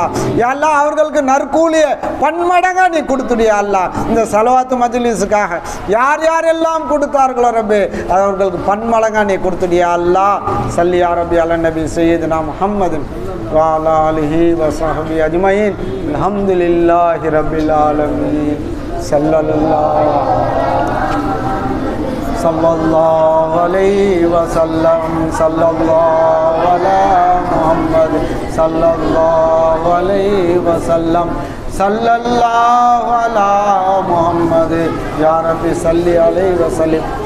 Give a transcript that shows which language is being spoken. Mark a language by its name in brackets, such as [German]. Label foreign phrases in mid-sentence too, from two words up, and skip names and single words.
[Arabic] يا الله [Tamil] அவர்களுக்கு நற்கூலிய பன்மடங்கா நீ கொடுத்துடியா அல்லாஹ். இந்த ஸலவாத்து மஜ்லிஸுக்காக யார் யாரெல்லாம் கொடுத்தார்களோ ரப்பே அவர்களுக்கு பன்மடங்கா நீ கொடுத்துடியா அல்லாஹ். [Arabic] صل يا ربي على النبي سيدنا محمد وعلى آله وصحبه أجمعين. الحمد لله رب العالمين. صلى الله عليه وسلم صلى الله على محمد صلى الله عليه وسلم صلى الله على محمد يا ربي صل عليه وسلم.